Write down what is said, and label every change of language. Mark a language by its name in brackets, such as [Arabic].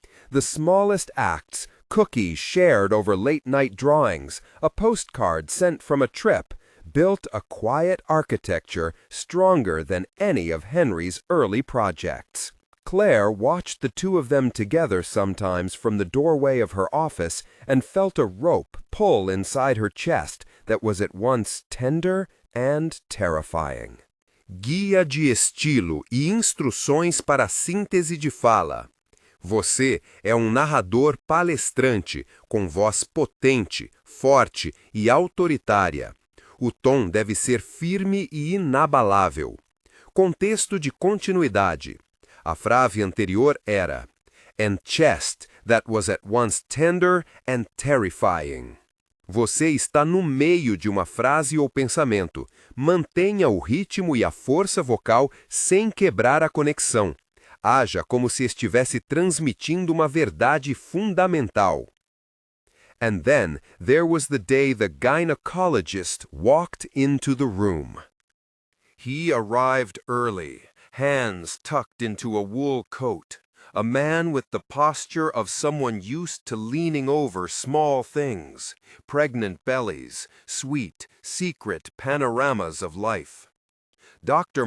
[English] The smallest acts, cookies shared over late-night drawings, a postcard sent from a trip, built a quiet architecture stronger than any of Henry's early projects. Claire watched the two of them together sometimes from the doorway of her office and felt a rope pull inside her chest that was at once tender and terrifying. [Portuguese] Guia de estilo e instruções para a síntese de fala. Você é narrador palestrante com voz potente, forte e autoritária. O tom deve ser firme e inabalável. Contexto de continuidade. A frase anterior era [English] "and chest that was at once tender and terrifying." [Portuguese] Você está no meio de uma frase ou pensamento. Mantenha o ritmo e a força vocal sem quebrar a conexão. Haja como se estivesse transmitindo uma verdade fundamental. [English] And then there was the day the gynecologist walked into the room. He arrived early, hands tucked into a wool coat, a man with the posture of someone used to leaning over small things, pregnant bellies, sweet, secret panoramas of life. Dr.